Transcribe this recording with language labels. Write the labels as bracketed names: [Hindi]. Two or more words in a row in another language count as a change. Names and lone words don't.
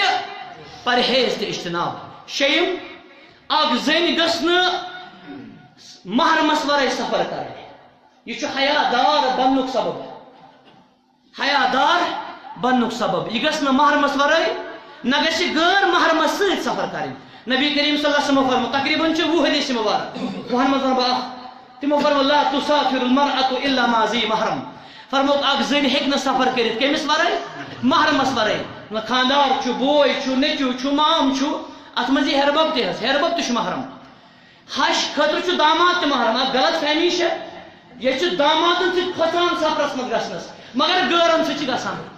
[Kashmiri] پرہیز تہٕ اجتناب شیٚیِم اکھ زٔنۍ گٔژھ نہٕ محرمس ورٲے سفر کرٕنۍ یہِ چھُ حیادار بننُک سبب حیادار بننُک سبب یہِ گژھِ نہٕ محرمس ورٲے نہ گژھِ غٲر محرمس سۭتۍ سفر کرٕنۍ نبی کریم [Arabic] صلی اللہ علیہ وسلم [Kashmiri] فرمو تقریباً چھِ 20 حدیث مبارک 20 منٛز ونہٕ بہٕ اکھ تمو فرمو [Arabic] لا تسافر المرأة الا مع ذی محرم. [Kashmiri] فرمو اک زن ہیکہ سفر کرت کمس ورائے محرمس ورائے. خاندار چھ بوے چھ نیچو چھ مام چھ ات مز یہ ہربب تہ ہربب تہ محرم. حج خطر چھ داماد تہ محرم. اک غلط فہمی ہے یہ چھ دامادن سے کھسان سفرس مز گژھنس مگر گورن سے گژھان.